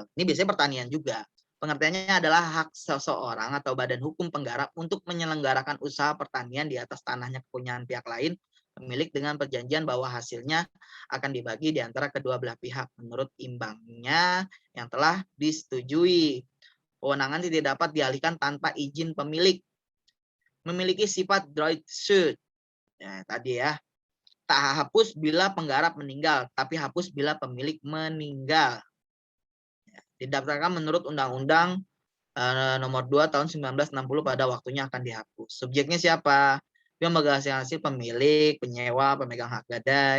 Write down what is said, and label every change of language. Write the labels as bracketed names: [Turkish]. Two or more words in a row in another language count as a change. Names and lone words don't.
[Indonesian] Ini biasanya pertanian juga. Pengertiannya adalah hak seseorang atau badan hukum penggarap untuk menyelenggarakan usaha pertanian di atas tanahnya kepunyaan pihak lain, pemilik dengan perjanjian bahwa hasilnya akan dibagi di antara kedua belah pihak menurut imbangnya yang telah disetujui. Kewenangan tidak dapat dialihkan tanpa izin pemilik. Memiliki sifat [French] droit de suite. [Indonesian] Ya, tadi ya. Tak hapus bila penggarap meninggal, tapi hapus bila pemilik meninggal. Didaftarkan menurut Undang-Undang nomor 2 tahun 1960 pada waktunya akan dihapus. Subjeknya siapa? Yang memegang hasil pemilik, penyewa, pemegang hak gadai.